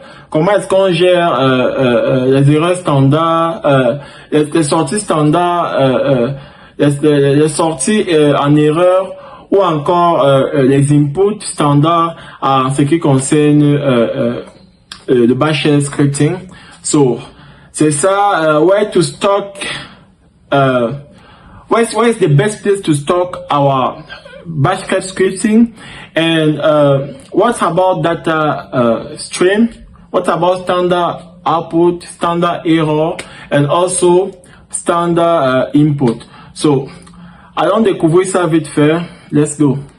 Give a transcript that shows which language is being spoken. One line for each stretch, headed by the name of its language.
French: Comment est-ce qu'on gère les erreurs standards, les sorties standards, les sorties en erreur ou encore les inputs standards en ce qui concerne le Bash Shell scripting. C'est ça,
English: where to stock where is the best place to stock our Bash scripting, and what about data stream, what about standard output, standard error, and also standard input.
French: Allons découvrir ça vite fait.
English: Let's go.